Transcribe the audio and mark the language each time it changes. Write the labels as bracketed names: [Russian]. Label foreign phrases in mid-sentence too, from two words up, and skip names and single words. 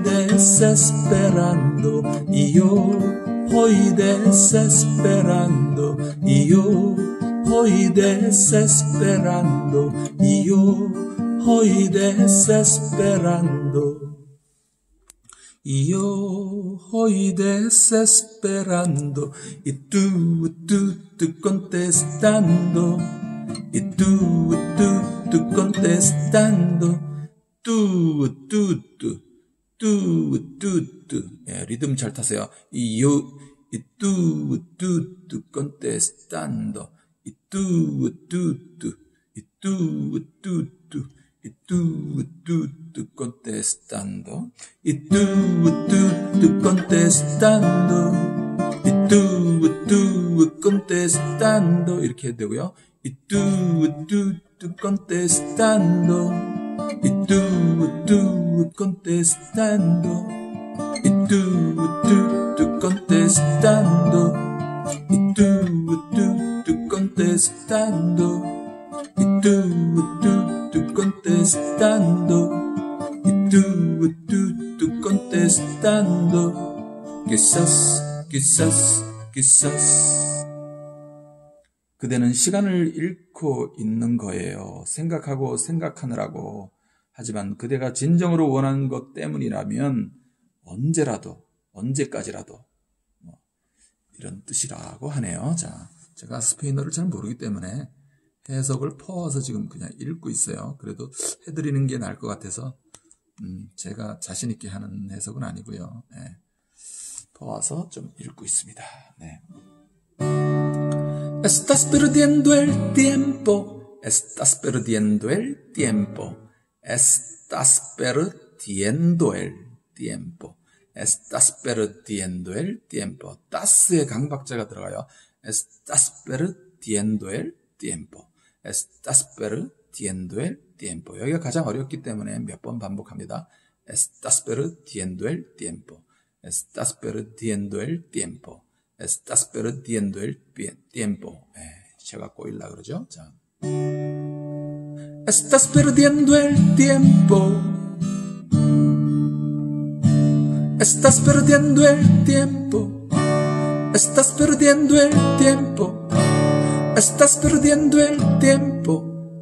[Spanish] desesperando, y yo hoy desesperando, y yo hoy desesperando, y yo hoy desesperando, y yo hoy desesperando, y tú contestando, y tú contestando, tú. [Korean] 예, 리듬 잘 타세요. [Spanish] Y tú contestando, y tú contestando, y tú contestando, y tú contestando, [Korean] 이렇게 해도 되고요. [Spanish] y tú contestando, y tú contestando, y tú contestando, y tú contestando, y tú contestando, y tú contestando, quizás. [Korean] 그대는 시간을 잃고 있는 거예요. 생각하고 생각하느라고. 하지만 그대가 진정으로 원하는 것 때문이라면 언제라도, 언제까지라도 이런 뜻이라고 하네요. 자, 제가 스페인어를 잘 모르기 때문에 해석을 퍼와서 지금 그냥 읽고 있어요. 그래도 해드리는 게 나을 것 같아서 제가 자신 있게 하는 해석은 아니고요. 네. 퍼와서 좀 읽고 있습니다. 네. [Spanish] Estás perdiendo el tiempo. Estás perdiendo el tiempo. Estás perdiendo el tiempo. Estás perdiendo el tiempo. [Korean] tas의 강박자가 들어가요. [Spanish] Estás perdiendo el tiempo. Estás perdiendo el tiempo. [Korean] 여기가 가장 어렵기 때문에 몇 번 반복합니다. [Spanish] Estás perdiendo el tiempo. Estás perdiendo el tiempo. Estás perdiendo el tiempo. [Korean] 제가 꼬일라 그러죠. 자. [Spanish] Estás perdiendo el tiempo. Estás perdiendo el tiempo. Estás perdiendo el tiempo. Estás perdiendo el tiempo.